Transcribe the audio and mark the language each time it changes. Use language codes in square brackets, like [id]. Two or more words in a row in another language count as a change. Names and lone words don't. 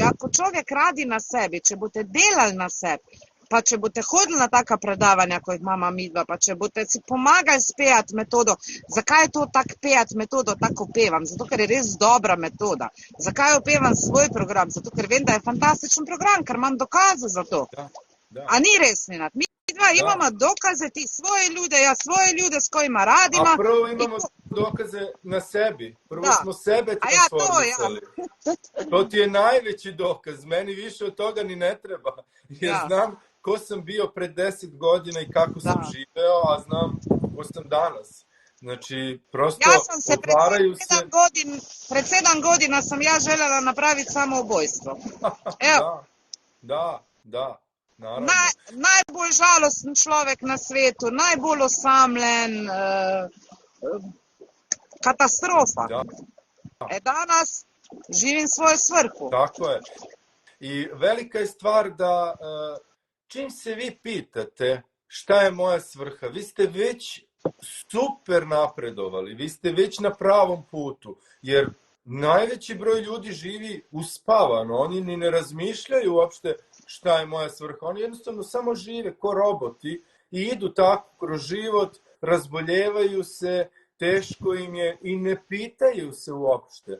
[sr] Ako čovjek radi na sebi, [sl] če boste delali na sebi, pa če boste hodili na taka predavanja, ko jih imamo midva, pa če boste si pomagali spejati metodo. Zakaj je to tak pejati metodo, tako pevam? Zato, ker je res dobra metoda. Zakaj opevam svoj program? Zato, ker vem, da je fantastičen program, ker imam dokaze za to. A ni res, Nenad? [sr] dva imamo dokaze, ti svoje ljude, ja svoje ljude s kojima radimo. A prvo imamo dokaze na sebi. Prvo smo sebe transformisali. To ti je najveći dokaz. Meni više od toga ni ne treba. Jer znam ko sam bio pred 10 godina i kako sam živeo, a znam ko sam danas. Znači, prosto otvaraju se... Pred 7 godina sam ja željela napraviti samoubojstvo. Evo. Da, naravno. [sl] Najbolj žalosten človek na svetu, najbolj osamljen, katastrofa. [sr] Danas živim svoju svrhu. Tako je. I velika je stvar da čim se vi pitate šta je moja svrha, vi ste već super napredovali, vi ste već na pravom putu, jer najveći broj ljudi živi uspavano, oni ni ne razmišljaju uopšte šta je moja svrha, oni jednostavno samo žive ko roboti i idu tako kroz život, razboljevaju se, teško im je i ne pitaju se uopšte.